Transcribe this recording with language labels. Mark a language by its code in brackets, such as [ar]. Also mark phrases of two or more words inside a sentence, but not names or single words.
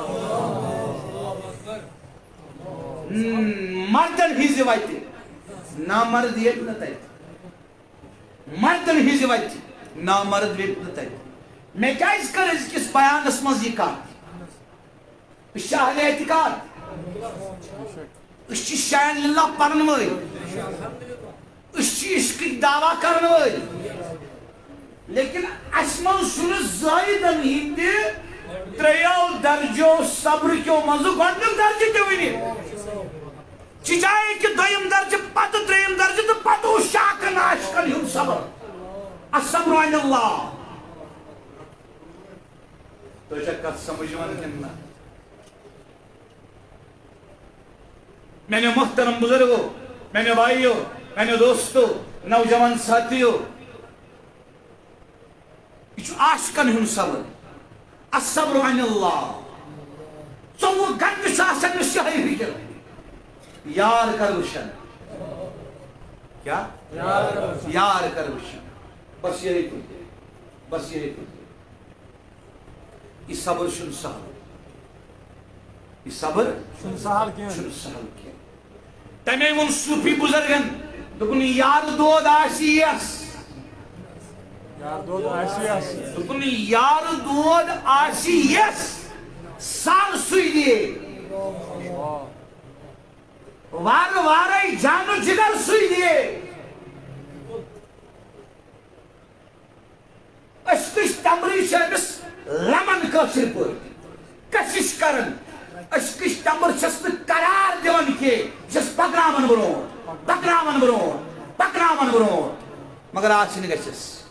[ks] مردن ہِنٛزِ وتہِ نامرد ییٚتہِ نہٕ تتہِ مردن ہِنٛزِ وتہِ نامرد ییٚتہِ نہٕ تتہِ مےٚ کیٛازِ کٔر أزکِس بیانس منٛز یہِ کتھ أسۍ چھِ اہلِ اعتقاد أسۍ چھِ شاین للہ پرن وٲلۍ أسۍ چھِ عشقٕکۍ دعوا کرن وٲلۍ لیکن اس منٛز چھُنہٕ زٲہدن ہِنٛدِ ترٛیٚیو درجو صبر کیو منٛزٕ گۄڈنیُک درجہٕ تہِ ؤنِتھ چچایے کہ دوٚیِم درجہٕ پتہٕ ترٛیٚیِم درجہٕ تہٕ پتہٕ اوس شاکن عاشقن ہُنٛد صبر [ar] الصبر عن اللہ [ks] تۄہہِ چھا کتھ سمجھ یِوان کِنہٕ نہ میٛانیو محترم بزرگو میٛانیو بھائیو میٛانیو دوستو نوجوان ساتھیو یہ چھُ عاشقن ہُنٛد صبر [ar] الصبر عن اللہ [ks] 24 گھنٹہٕ چھُ آسان أمِس یِہوٚے فِکر یار کر وٕچھن کیا یار کر وٕچھن بس یہی کُن یہ صبر چھُنہٕ سہل یہ صبر چھُنہٕ سہل کینٛہہ تمے ووٚن صوٗفی بُزرگن دوٚپُن یار دود آسہِ یس دوٚپُن یار دود آسہِ یس سر سُے دِیے وارٕ وارے جانو جگر سُے دِیے عشقٕچ تمرٕے چھِ أمِس لمن کٲشِر پٲٹھۍ کشش کران عشقٕچ تمر چھس نہٕ قرار دِوان کینٛہہ یہِ چھس پکناوان برونٛٹھ مگر آسٕنۍ گژھٮ۪س